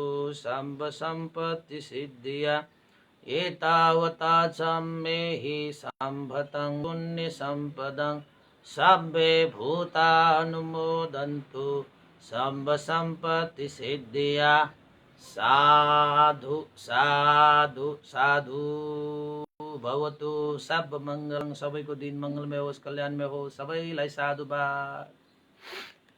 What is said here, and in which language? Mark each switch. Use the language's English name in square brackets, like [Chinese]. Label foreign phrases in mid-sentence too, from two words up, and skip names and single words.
[Pali] सम्ब सम्पत्ति सिद्धिया एतावता चम्मेहि सम्भतं पुण्य सम्पदं सब्बे भूतानुमोदन्तु सम्ब सम्पत्ति सिद्धिया साधु साधु साधु भवतु सब मङ्गलं [Nepali] सबैको दिन मङ्गलमय होस् कल्याणमय होस् सबैलाई साधुवाद।